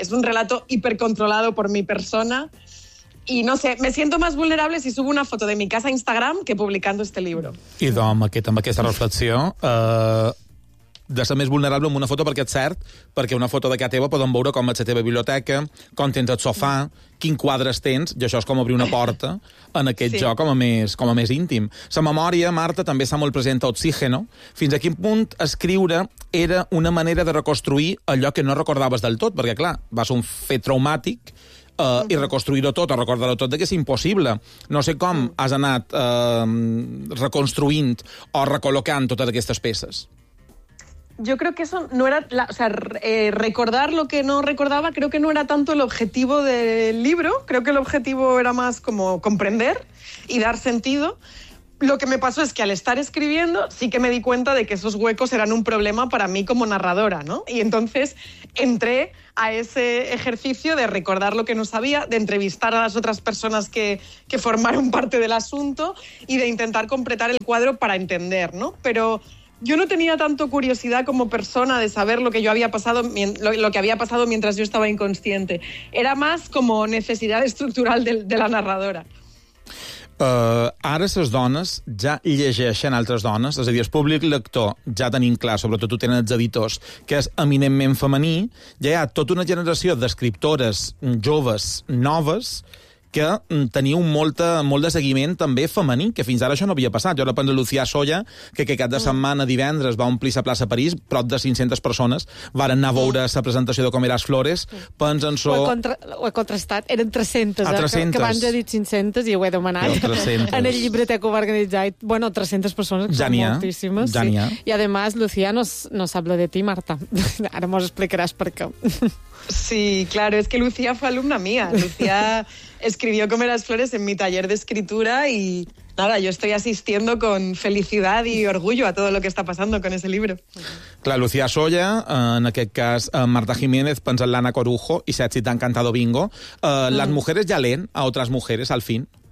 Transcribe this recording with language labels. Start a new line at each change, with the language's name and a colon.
Spanish: Es un relato hipercontrolado por mi persona. Y no sé, me siento más vulnerable si subo una foto de mi casa a Instagram que publicando este libro.
Catalan: I d'home, amb aquesta reflexió, de ser més vulnerable amb una foto perquè és cert, perquè una foto d'aquesta teva podem veure com ets la teva biblioteca, com tens el sofà, quins quadres tens, i això és com obrir una porta en aquest sí. joc com a més íntim. La memòria, Marta, també està molt present a Oxígeno. Fins a quin punt escriure era una manera de reconstruir allò que no recordaves del tot? Perquè, clar, va ser un fet traumàtic, i reconstruir-ho tot, o recordar-ho tot, que és impossible. No sé com has anat reconstruint o recol·locant totes aquestes peces.
Spanish: Yo creo que eso no era... recordar lo que no recordaba creo que no era tanto el objetivo del libro. Creo que el objetivo era más como comprender y dar sentido. Lo que me pasó es que al estar escribiendo sí que me di cuenta de que esos huecos eran un problema para mí como narradora, ¿no? Y entonces entré a ese ejercicio de recordar lo que no sabía, de entrevistar a las otras personas que formaron parte del asunto y de intentar completar el cuadro para entender, ¿no? Pero yo no tenía tanto curiosidad como persona de saber lo que yo había pasado, lo que había pasado mientras yo estaba inconsciente. Era más como necesidad estructural de la narradora.
Catalan: Ara les dones ja llegeixen altres dones, és a dir, el públic lector ja tenim clar, sobretot ho tenen els editors, que és eminentment femení, ja hi ha tota una generació d'escriptores joves, noves, que teniu molt de seguiment també femení, que fins ara això no havia passat. Jo ara penso a Lucía Soya, que aquest cap de setmana divendres va omplir la plaça París, prop de 500 persones, varen anar a veure la presentació de Com eras flores, pens en so... Ho he contrastat, eren 300. A 300. Que abans he dit 500 i ho he demanat en el llibreter que ho va organitzar. Bueno, 300 persones, que són moltíssimes. Ja n'hi ha. I, a més, Lucía no sap lo de ti, Marta. Ara mos explicaràs per què.
Spanish: Sí, claro, es que Lucía fue alumna mía. Lucía escribió Com eras flores en mi taller de escritura y nada, yo estoy asistiendo con felicidad y orgullo a todo lo que está pasando con ese libro. Claro, Lucía Soya,
Catalan: en aquest cas
Spanish: Marta Jiménez, pensant l'Anna Corujo i Sergi T'ha encantado bingo. Les mujeres ya leen a otras mujeres, al fin.